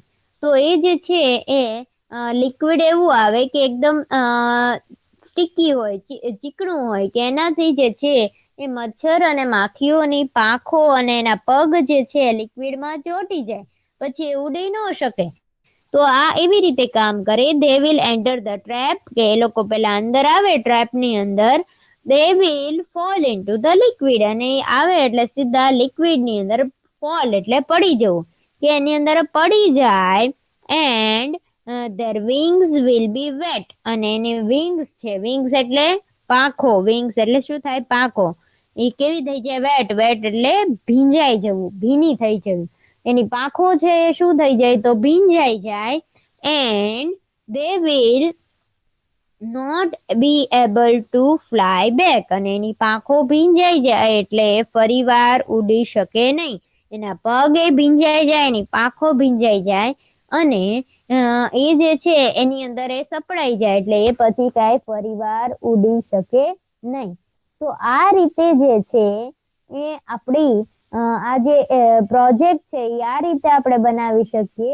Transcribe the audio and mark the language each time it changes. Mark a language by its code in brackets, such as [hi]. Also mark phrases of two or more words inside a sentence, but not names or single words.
[gu] તો એ જે છે એ લિક્વિડ એવું આવે કે એકદમ સ્ટીકી હોય, ચીકણું હોય, કે એનાથી જે છે એ મચ્છર અને માખીઓની પાંખો અને એના પગ જે છે લિક્વિડમાં ચોંટી જાય, પછી એ ઉડી ન શકે. તો આ એવી રીતે કામ કરે. [en] they will enter the trap, [gu] કે એ લોકો પેલા અંદર આવે ટ્રેપની અંદર, [en] they will fall into the liquid, [gu] અને આવે એટલે સીધા લિક્વિડની અંદર fall એટલે પડી જવું, કે એની અંદર પડી જાય. [en] and their wings will be wet, [gu] અને એની wings છે, wings એટલે પાંખો, wings એટલે શું થાય? પાંખો. એ કેવી થઈ જાય? વેટ એટલે ભીંજાઈ જવું, ભીની થઈ જવી. એની પાંખો છે એ શું થઈ જાય? તો ભીંજાઈ જાય. [en] and they will not be able to fly back, [gu] અને એની પાંખો ભીંજાઈ જાય એટલે એ ફરીવાર ઉડી શકે નહીં. એના પગ એ ભીંજાઈ જાય, એની પાંખો ભીંજાઈ જાય અને એ જે છે એની અંદર એ સપડાઈ જાય એટલે એ પછી કાંઈ ફરીવાર ઉડી શકે નહીં. તો આ રીતે જે છે એ આપણી આ જે પ્રોજેક્ટ છે એ આ રીતે આપણે બનાવી શકીએ.